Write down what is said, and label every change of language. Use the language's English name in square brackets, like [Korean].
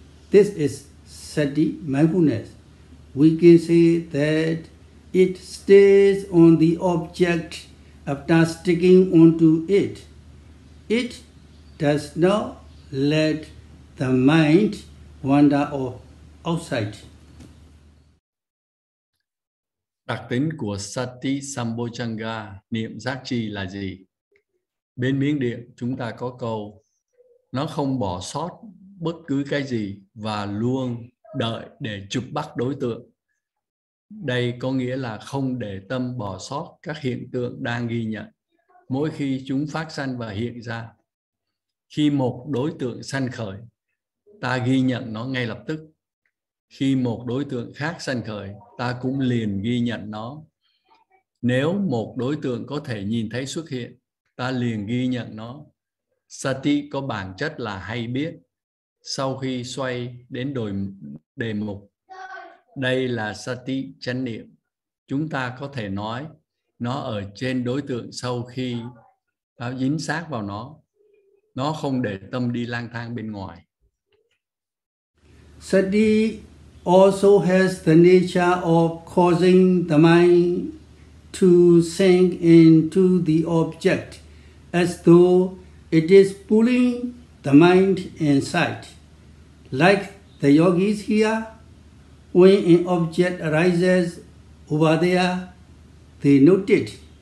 [English] This is sati mindfulness. We can say that it stays on the object after sticking onto it. It does not let the mind wander off outside. [Vietnamese] Đặc tính của Sati Sambojjhanga, niệm giác chi là gì? Bên miếng điện chúng ta có câu nó không bỏ sót bất cứ cái gì và luôn đợi để chụp bắt đối tượng. Đây có nghĩa là không để tâm bỏ sót các hiện tượng đang ghi nhận mỗi khi chúng phát sanh và hiện ra. Khi một đối tượng sanh khởi, ta ghi nhận nó ngay lập tức. Khi một đối tượng khác sanh khởi, ta cũng liền ghi nhận nó. Nếu một đối tượng có thể nhìn thấy xuất hiện, ta liền ghi nhận nó. Sati có bản chất là hay biết. Sau khi xoay đến đề mục, đây là Sati Chánh Niệm. Chúng ta có thể nói nó ở trên đối tượng sau khi ta dính sát vào nó. Nó không để tâm đi lang thang bên ngoài. [English] Sati also has the nature of causing the mind to sink into the object as though it is pulling the mind inside. Like the yogis here, when an object arises over there, they note it.